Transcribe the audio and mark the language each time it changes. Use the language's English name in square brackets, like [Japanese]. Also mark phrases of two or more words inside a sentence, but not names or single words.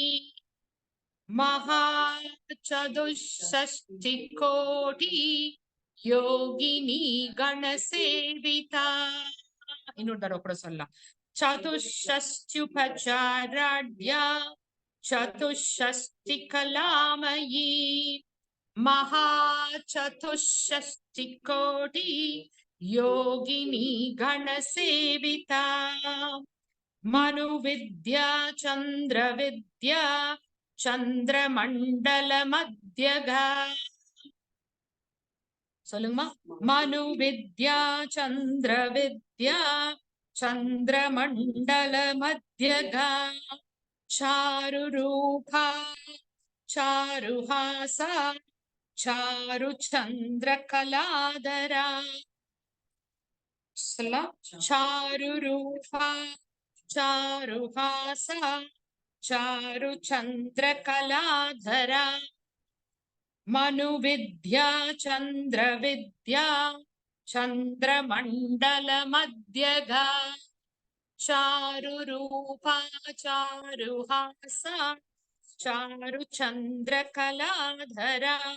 [Sanskrit] महा चतुःषष्टि कोटि योगिनी गणसेविता. [Tamil] இன்னொரு தடவை கூட சொல்லலாம். [Sanskrit] चतुःषष्ट्युपचाराढ्या चतुःषष्टि कलामयी. महाचतुष्षष्टिकोटि योगिनी गणसेविता मनुविद्या चन्द्रविद्या चन्द्रमण्डलमध्यगा சொல்லுங்கம்மா. मनुविद्या चन्द्रविद्या चन्द्रमण्डलमध्यगा चारुरूपा चारुहासा चारुचन्द्रकलाधरा. சொல்லலாம். चारुरूपा चारुहासा चारुचन्द्रकलाधरा मनुविद्या चन्द्रविद्या चन्द्रमण्डलमध्यगा चारुरूपा चारुहासा चारुचन्द्रकलाधरा.